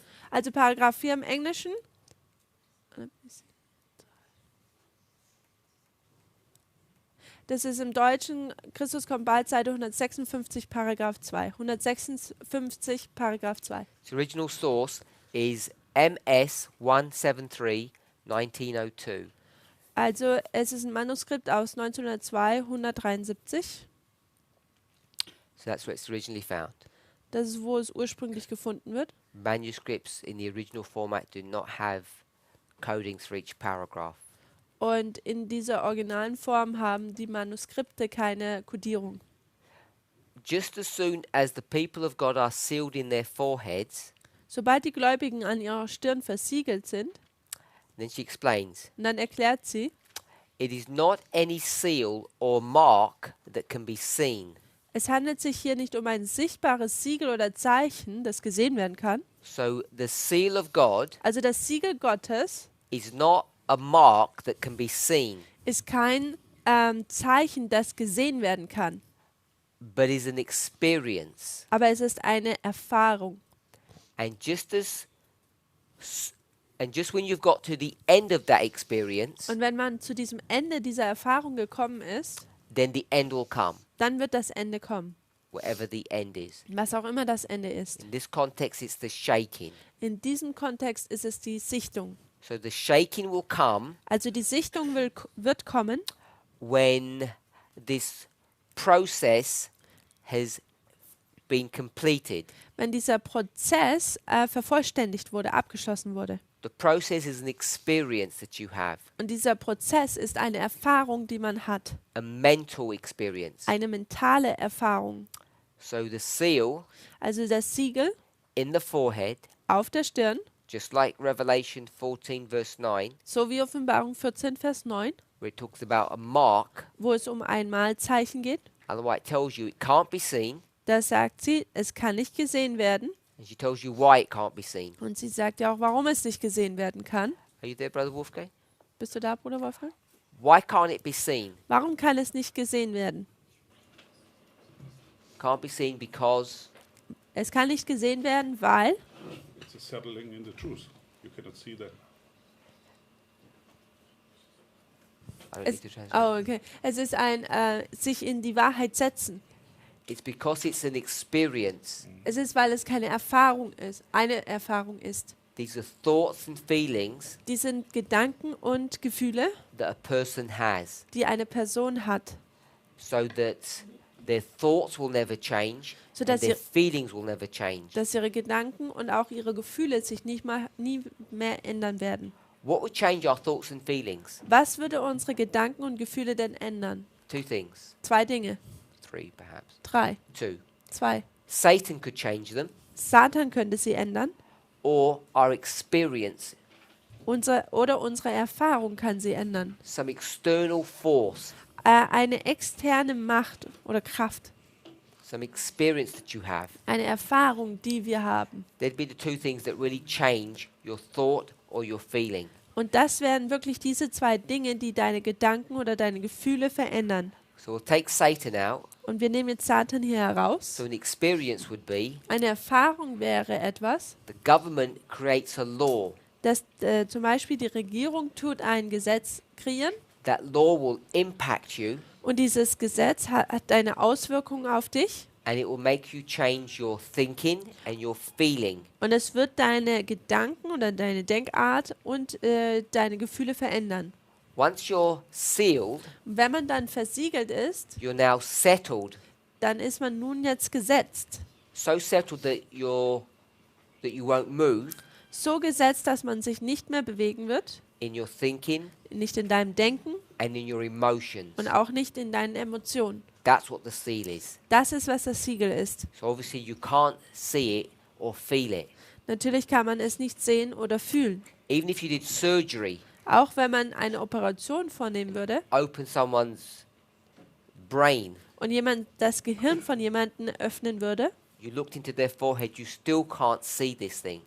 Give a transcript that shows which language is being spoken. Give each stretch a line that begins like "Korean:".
German: Also Paragraph 4 im Englischen. Das ist im Deutschen, Christus kommt bald, Seite 156, Paragraph 2. 156, Paragraph 2.
English: The original source is MS 173 1902.
German: Also es ist ein Manuskript aus 1902, 173.
English: So that's where it's originally found.
German: Das ist, wo es ursprünglich gefunden wird.
English: Manuscripts in the original format do not have codings for each paragraph.
German: Und in dieser originalen Form haben die Manuskripte keine Kodierung.
English: Just as soon as the people of God are sealed in their foreheads,
German: Sobald die Gläubigen an ihrer Stirn versiegelt sind,
English: then she explains,
German: und dann erklärt sie,
English: it is not any seal or mark that can be seen.
German: es handelt sich hier nicht um ein sichtbares Siegel oder Zeichen, das gesehen werden kann.
English: So the seal of God
German: Also das Siegel Gottes
English: is not a mark that can be seen,
German: ist kein Zeichen, das gesehen werden kann,
English: but is an experience.
German: aber es ist eine Erfahrung.
English: And just when you've got to the end of that experience,
German: Und wenn man zu diesem Ende dieser Erfahrung gekommen ist,
English: then the end will come,
German: dann wird das Ende kommen,
English: whatever the end is.
German: was auch immer das Ende ist.
English: In this context, it's the shaking.
German: In diesem Kontext ist es die Sichtung.
English: So the shaking will come
German: Also die Sichtung wird kommen,
English: when this process has been completed.
German: wenn dieser Prozess vervollständigt wurde, abgeschlossen wurde.
English: The process is an experience that you have,
German: Und dieser Prozess ist eine Erfahrung, die man hat.
English: a mental experience.
German: Eine mentale Erfahrung.
English: So the seal
German: Also das Siegel
English: in the forehead,
German: auf der Stirn,
English: just like Revelation 14 verse 9,
German: so wie Offenbarung 14, Vers 9,
English: where it talks about a mark,
German: wo es um ein Malzeichen geht.
English: and why it tells you it can't be seen,
German: Da sagt sie, es kann nicht gesehen werden.
English: and she tells you why it can't be seen.
German: Und sie sagt ja auch, warum es nicht gesehen werden kann.
English: Are you there, Brother Wolfgang?
German: Bist du da, Bruder Wolfgang?
English: Why can't it be seen?
German: Warum kann es nicht gesehen werden?
English: Can't be seen because
German: Es kann nicht gesehen werden, weil
English: It's a settling in the truth. You cannot see that. I don't
German: es,
English: need to translate. okay.
German: Es ist ein sich in die Wahrheit setzen.
English: It's because it's an experience.
German: Es ist, weil es keine Erfahrung ist, eine Erfahrung ist.
English: These are thoughts and feelings
German: Die sind Gedanken und Gefühle,
English: that a person has,
German: die eine Person hat,
English: so that their thoughts will never change
German: So
English: and
German: dass
English: their
German: ihr-
English: feelings will never change.
German: dass ihre Gedanken und auch ihre Gefühle sich nie mehr ändern werden.
English: What would change our thoughts and feelings?
German: Was würde unsere Gedanken und Gefühle denn ändern?
English: Two things.
German: 2 Dinge.
English: 3 perhaps.
German: 3.
English: 2.
German: 2.
English: Satan could change them,
German: Satan könnte sie ändern.
English: or our experience,
German: Unsere Erfahrung kann sie ändern.
English: some external force,
German: Eine externe Macht oder Kraft.
English: some experience that you have.
German: Eine Erfahrung, die wir haben.
English: They'd be the two things that really change your thought or your feeling.
German: Und das wären wirklich diese 2 Dinge, die deine Gedanken oder deine Gefühle verändern.
English: So we'll take Satan out.
German: Und wir nehmen jetzt Satan hier heraus.
English: So an experience would be
German: Eine Erfahrung wäre etwas,
English: the government creates a law
German: dass zum Beispiel die Regierung tut ein Gesetz kreieren
English: that law will impact you
German: und dieses Gesetz hat eine Auswirkung auf dich
English: and it will make you change your thinking and your feeling.
German: und es wird deine Gedanken oder deine Denkart und deine Gefühle verändern.
English: Once you're sealed,
German: Und wenn man dann versiegelt ist,
English: you're now settled.
German: dann ist man nun jetzt gesetzt.
English: So settled that that you won't move
German: So gesetzt, dass man sich nicht mehr bewegen wird,
English: in your thinking
German: nicht in deinem Denken
English: and in your emotions.
German: und auch nicht in deinen Emotionen.
English: That's what the seal is.
German: Das ist, was das Siegel ist.
English: So obviously you can't see it or feel it.
German: Natürlich kann man es nicht sehen oder fühlen.
English: Even if you did surgery,
German: Auch wenn man eine Operation vornehmen würde
English: open someone's brain,
German: und jemand das Gehirn von jemandem öffnen würde
English: you looked into their forehead, you still can't see this thing.